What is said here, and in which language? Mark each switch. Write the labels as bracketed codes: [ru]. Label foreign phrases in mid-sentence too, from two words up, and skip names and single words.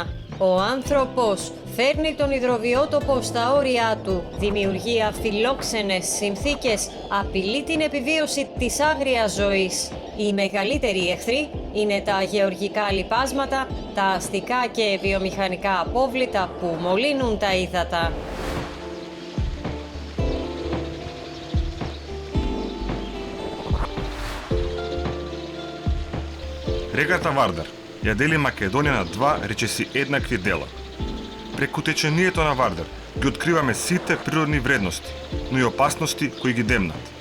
[el] Ο άνθρωπος φέρνει τον υδροβιότοπο στα όρια του, δημιουργεί αφιλόξενες συνθήκες, απειλεί την επιβίωση της άγριας ζωής. Οι μεγαλύτεροι εχθροί είναι τα γεωργικά λιπάσματα, τα αστικά και βιομηχανικά απόβλητα που μολύνουν τα ύδατα. [mk] Реката Вардар ја дели Македонија на два речиси еднакви дела. Преку течението на Вардар ги откриваме сите природни вредности, но и опасности кои ги демнат.